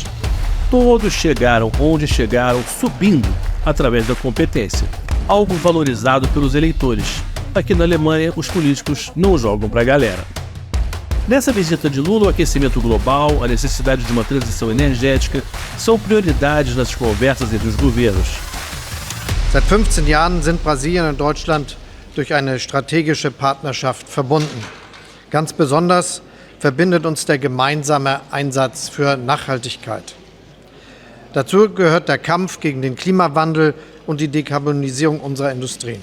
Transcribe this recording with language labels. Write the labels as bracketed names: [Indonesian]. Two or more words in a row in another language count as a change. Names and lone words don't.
[Portuguese] Todos chegaram onde chegaram subindo através da competência, algo valorizado pelos eleitores. Aqui na Alemanha, os políticos não jogam pra galera. Nessa visita de Lula, o aquecimento global, a necessidade de uma transição energética são prioridades nas conversas entre os governos. [German] Seit 15 Jahren sind Brasilien und Deutschland durch eine strategische Partnerschaft verbunden. Ganz besonders verbindet uns der gemeinsame Einsatz für Nachhaltigkeit. Dazu gehört der Kampf gegen den Klimawandel und die Dekarbonisierung unserer Industrien.